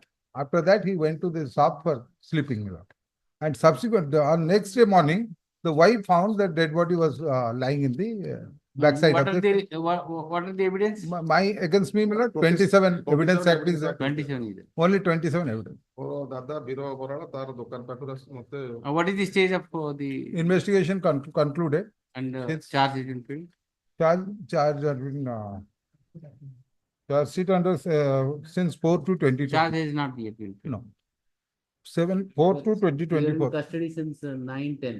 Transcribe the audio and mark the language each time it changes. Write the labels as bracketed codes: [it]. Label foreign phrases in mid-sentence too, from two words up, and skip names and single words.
[en] After that, he went to the shop for sleeping, my lord. And subsequent, on next day morning, the wife found that dead body was lying in the backside What of are the. what are the evidence? My against me, my lord, 27 evidence act is 27 is there. only 27 evidence. [or] ଦାଦା ବୀର ବରାଳ ତାର ଦୋକାନ ପାଖରୁ ଆସି ମତେ [en] What is the stage of the Investigation concluded. and It's- charge has been filled? Charge has been charge sheet under since 4/2/2020. Charge has not yet been filled. No. 4/2/2024. You are in custody since 9/10.